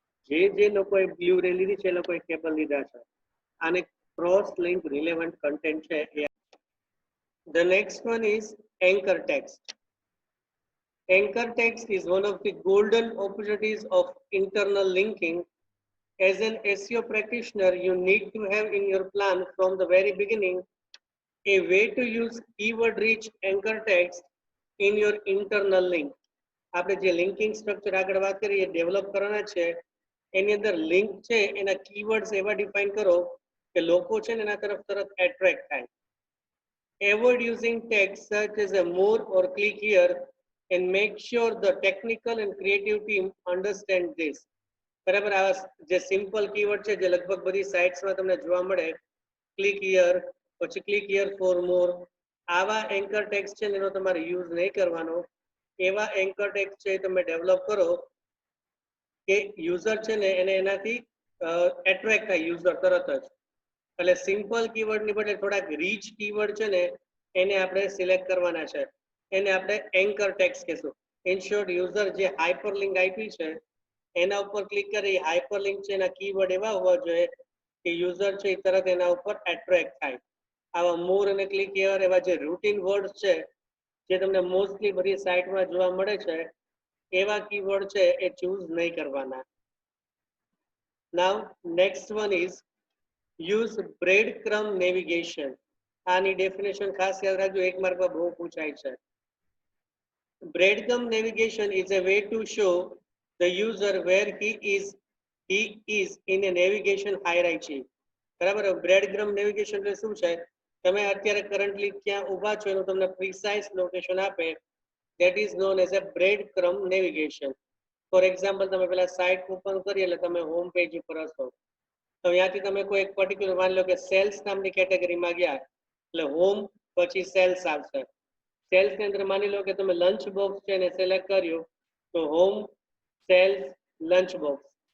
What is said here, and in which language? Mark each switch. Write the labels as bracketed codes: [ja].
[gu] જે લોકોએ બ્લુ રે લીધી છે એ લોકોએ કેબલ લીધા છે. આને ક્રોસ લિંક રિલેવન્ટ કન્ટેન્ટ છે. [en] The next one is anchor text. Anchor text is one of the golden opportunities of internal linking. As an SEO practitioner, you need to have in your plan from the very beginning a way to use keyword-rich anchor text in your internal link. [gu] આપણે જે linking structure આગળ વાત કરી એ develop કરવાના છે એની અંદર link છે એના કીવર્ડ્સ એવા ડિફાઇન કરો કે લોકો છે ને એના તરફ તરત એટ્રેક્ટ થાય. [en] Avoid using tags such as a more or click here and make sure the technical and creative team understand this. [gu] બરાબર. આ જે સિમ્પલ કીવર્ડ છે જે લગભગ બધી સાઇટ્સમાં તમને જોવા મળે, ક્લિક હિયર પછી [en] click here for more, [gu] આવા એન્કર ટેક્સ છે એનો તમારે યુઝ નહીં કરવાનો. એવા એન્કર ટેક્સ છે તમે ડેવલપ કરો કે યુઝર છે ને એને એનાથી એટ્રેક્ટ થાય યુઝર તરત જ. એટલે સિમ્પલ કીવર્ડની બદલે થોડાક રીચ કીવર્ડ છે ને એને આપણે સિલેક્ટ કરવાના છે. એને આપણે એન્કર ટેક્સ કહેશું. [en] in short, [gu] યુઝર જે હાઇપરલિંક આપી છે એના ઉપર ક્લિક કરી હાઇપરલિંક છે એના કીવર્ડ એવા હોવા જોઈએ કે યુઝર છે એ તરત એના ઉપર એટ્રેક્ટ થાય. આવા મોર અને ક્લિક હિયર એવા જે રૂટીન વર્ડ્સ છે જે તમને મોસ્ટલી બધી સાઇટમાં જોવા મળે છે એવા કીવર્ડ છે એ ચૂઝ નહીં કરવાના. [en] Now next one is use breadcrumb navigation. [gu] આની ડેફિનેશન ખાસ યાદ રાખજો, એક માર્કમાં બહુ પૂછાય છે. [en] Breadcrumb navigation is a way to show the user where he is in a navigation hierarchy. [gu] બરાબર. બ્રેડક્રમ્બ નેવિગેશન એટલે શું છે, તમે અત્યારે કરન્ટલી ક્યાં ઊભા છો એનું તમને પ્રિસાઇઝ લોકેશન આપે. [en] that is known as a breadcrumb navigation. For example, [gu] તમે પેલા સાઇટ ઓપન કરી એટલે તમે હોમ પેજ ઉપર હશો તો ત્યાંથી તમે કોઈ એક પર્ટિક્યુલર માની લો કે સેલ્સ નામની કેટેગરીમાં ગયા એટલે હોમ પછી સેલ્સ આવશે. સેલ્સ ની અંદર માની લો કે તમે લંચ બોક્સ છે એને સિલેક્ટ કર્યું તો હોમ સેલ્સ લંચ બોક્સ.